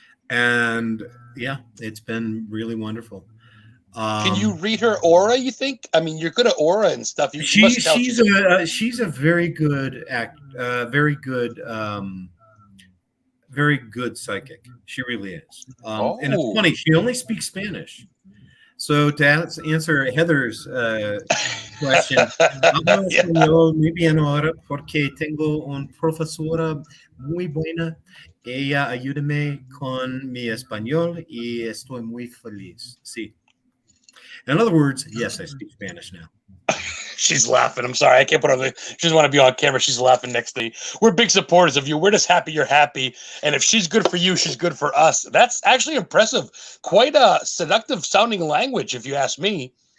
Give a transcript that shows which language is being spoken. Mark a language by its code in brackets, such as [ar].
[en] And yeah, it's been really wonderful. Can you read her aura, you think? I mean, you're good at aura and stuff. She's a very good very good psychic. She really is. And it's funny, she only speaks Spanish. So to answer Heather's question, [es] hablo español muy bien ahora porque tengo una profesora muy buena. Ella ayúdame con mi español y estoy muy feliz. Sí. [en] In other words, yes, I speak Spanish now. She's laughing. I'm sorry. I can't put on the. She doesn't want to be on camera. She's laughing next to me. We're big supporters of you. We're just happy you're happy. And if she's good for you, she's good for us. That's actually impressive. Quite a seductive sounding language, if you ask me.